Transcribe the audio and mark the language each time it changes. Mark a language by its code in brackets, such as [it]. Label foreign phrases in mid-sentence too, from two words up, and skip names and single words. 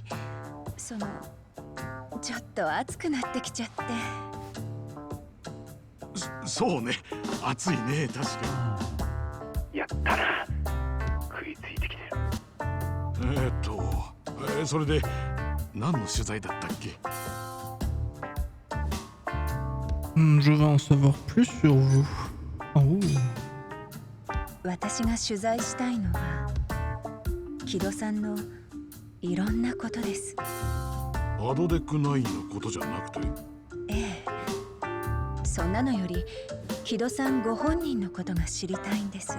[ja] ちょっと熱くなってきちゃって。そうね、熱いね、確かやったな、食いついてきてる。それで何の取材だったっけ？ [fr] Je veux en savoir plus sur vous. Oh. [ja] 私が取材したいのは木戸さんのいろんなことです。アドデック9のことじゃなくて？ええ、そんなのより木戸さんご本人のことが知りたいんです。